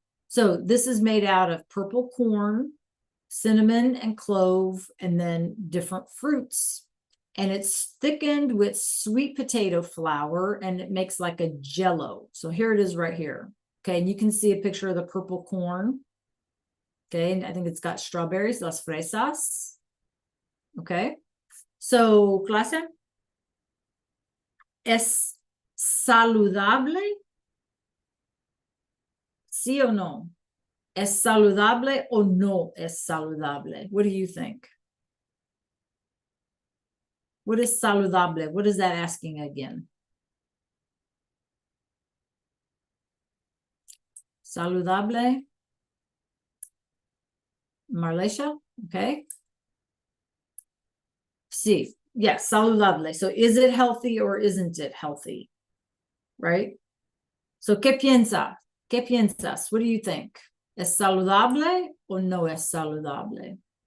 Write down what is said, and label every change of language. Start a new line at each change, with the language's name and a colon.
English: So this is made out of purple corn, cinnamon and clove, and then different fruits. And it's thickened with sweet potato flour, and it makes like a jello. So here it is right here. Okay, and you can see a picture of the purple corn. Okay, and I think it's got strawberries, las fresas.
Spanish: Okay, so clase, ¿es saludable? ¿Sí o no? ¿Es saludable o no es saludable?
English: What do you think? What is saludable? What is that asking again? Saludable? Marlesia? Okay.
Spanish: Sí, yes, saludable.
English: So is it healthy or isn't it healthy? Right? So,
Spanish: ¿qué piensa? ¿Qué piensas?
English: What do you think?
Spanish: ¿Es saludable o no es saludable?